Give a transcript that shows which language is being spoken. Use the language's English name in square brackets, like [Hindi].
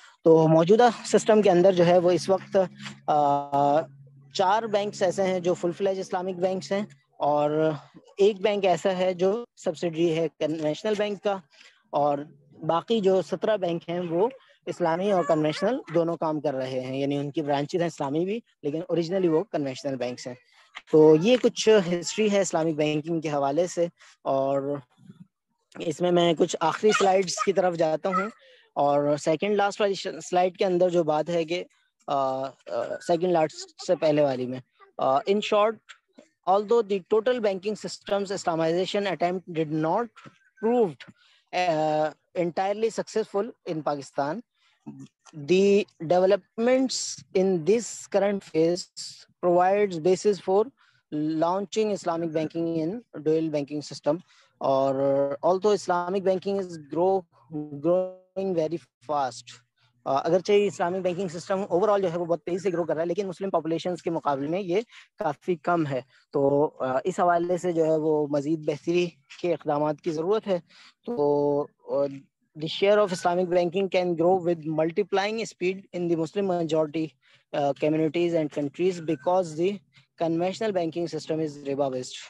[Urdu] تو موجودہ سسٹم کے اندر جو ہے وہ اس وقت 4 بینکس ایسے ہیں جو فل فلیج اسلامک بینکس ہیں, اور ایک بینک ایسا ہے جو سبسڈری ہے کنونشنل بینک کا, اور باقی جو 17 بینک ہیں وہ اسلامی اور کنونشنل دونوں کام کر رہے ہیں, یعنی ان کی برانچز ہیں اسلامی بھی لیکن اوریجنلی وہ کنونشنل بینکس ہیں. تو یہ کچھ ہسٹری ہے اسلامک بینکنگ کے حوالے سے, اور اس میں کچھ آخری سلائیڈز کی طرف جاتا ہوں. اور سیکنڈ لاسٹ والی سلائیڈ کے اندر جو بات ہے کہ سیکنڈ لاسٹ سے پہلے والی میں, [English] in short, although the total banking system's Islamization attempt did not proved entirely successful in Pakistan, the developments in this current phase provides basis for launching Islamic banking in dual banking system. Or although Islamic banking is growing very fast, [Urdu] اگرچہ Islamic banking system over all جو ہے وہ بہت تیزی سے گرو کر رہا ہے لیکن مسلم پاپولیشنز کے مقابلے میں یہ کافی کم ہے. تو اس حوالے سے جو ہے وہ مزید بہتری کے اقدامات کی ضرورت ہے. [English] تو the share of Islamic banking can grow with multiplying speed in the Muslim majority communities and countries because the conventional banking system is riba based.